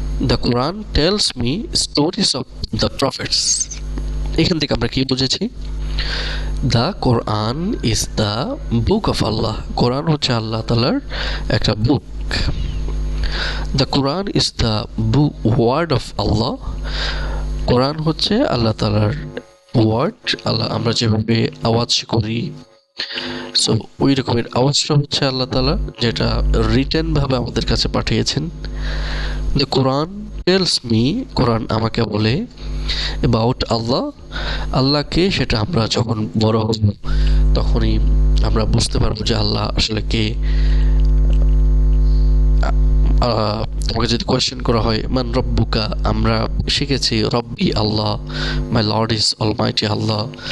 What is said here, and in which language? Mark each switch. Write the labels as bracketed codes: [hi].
[en] The Quran tells me stories of the prophets. [bn] এখান থেকে আমরা কি বুঝেছি? [en] The Quran is the book of Allah. [bn] কোরআন হচ্ছে আল্লাহ তাআলার একটা বুক. [en] The Quran is the word of Allah. [bn] কোরআন হচ্ছে আল্লাহ তাআলার ওয়ার্ড. আল্লাহ আমরা যেভাবে আওয়াজ করি, সো ওই রকমের আওয়াজটা হচ্ছে আল্লাহ তাআলা, যেটা রিটেন ভাবে আমাদের কাছে পাঠিয়েছেন. [en] The Quran tells me, [bn] কোরআন আমাকে বলে [en] about Allah. [bn] আল্লাহকে, সেটা আমরা যখন বড় হব তখনই আমরা বুঝতে পারবো যে আল্লাহ আসলে কে. আমাকে যদি কোয়েশ্চেন করা হয় [ar] মান রব্বুকা, [bn] আমরা শিখেছি [ar] রব্বি আল্লাহ, [en] My lord is almighty আল্লাহ.